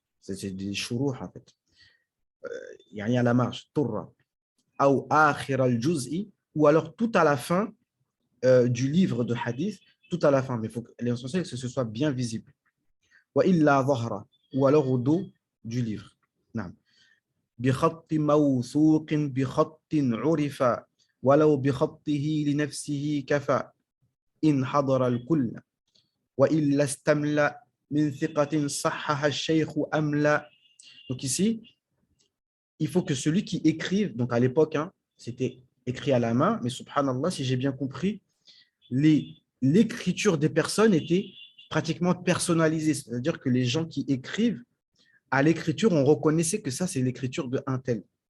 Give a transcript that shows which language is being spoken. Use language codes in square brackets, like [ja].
[fr] C'est des shuruh, en fait. Il n'y a rien à la marge. Turra. Ou akhir al-juz'i, ou alors tout à la fin du livre de hadith, tout à la fin. Mais il faut que l'essentiel, c'est que ce soit bien visible. [ar] Wa illa dhahra, [fr] ou alors au dos du livre. [ar] نعم. بخط موثوق بخط عرف ولو بخطه لنفسه كفى إن حضر الكل وإلا استملا من ثقة صحح الشيخ أملا. [fr] Donc ici, il faut que celui qui écrive, donc à l'époque, hein, c'était écrit à la main, mais subhanallah, si j'ai bien compris, l'écriture des personnes était pratiquement personnalisée. C'est-à-dire que les gens qui écrivent, à l'écriture, on reconnaissait que ça, c'est l'écriture de un tel.